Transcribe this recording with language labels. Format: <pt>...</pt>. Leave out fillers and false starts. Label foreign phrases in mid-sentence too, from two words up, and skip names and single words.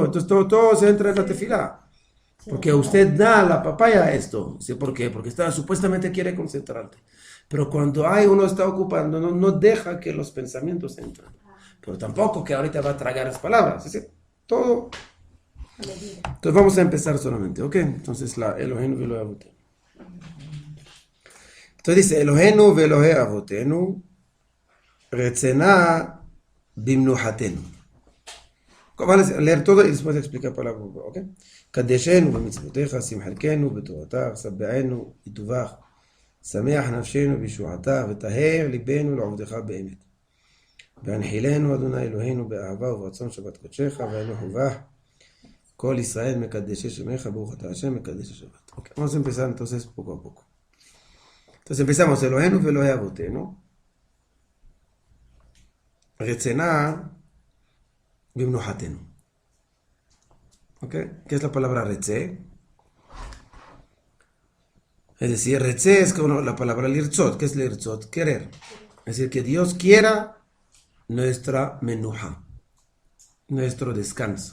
<es>Entonces todo se entra en la tefilá. Porque usted da la papaya a esto. ¿Sí? ¿Por qué? Porque supuestamente quiere concentrarte. Pero cuando uno está ocupando, no deja que los pensamientos entren. Pero tampoco que ahorita va a tragar las palabras. ¿Sí? Todo. Entonces vamos a empezar solamente, ¿ok? Entonces la</es> <he>אלוהינו ואלוהי אבותינו.</he> <es>Entonces dice</es> <he>אלוהינו ואלוהי אבותינו רצה במנוחתנו.</he> <es>Vamos a leer todo y después explicar palabra por palabra, ¿ok?</es> <he>קדשנו במצוותיך, שים חלקנו בתורתך, שבענו בטובך, שמח נפשנו בישועתך, וטהר ליבנו לעובדך באמת. והנחילנו, אדוני אלוהינו, באהבה וברצון שבת קודשך, ואנוכו בך. כל ישראל מקדשי שמך, ברוך אתה השם, מקדש השבת.</he> <es>Okay, vamos a empezar entonces poco a poco. Entonces empezamos,</es> <he>אלוהינו ואלוהי אבותינו. רצנה במנוחתנו.</he> <es>¿Okay? ¿Qué es la palabra retzé? Es decir, retzé es como la palabra lirtzot. ¿Qué es lirtzot? Querer. Es decir, que Dios quiera nuestra menuja, nuestro descanso.</es>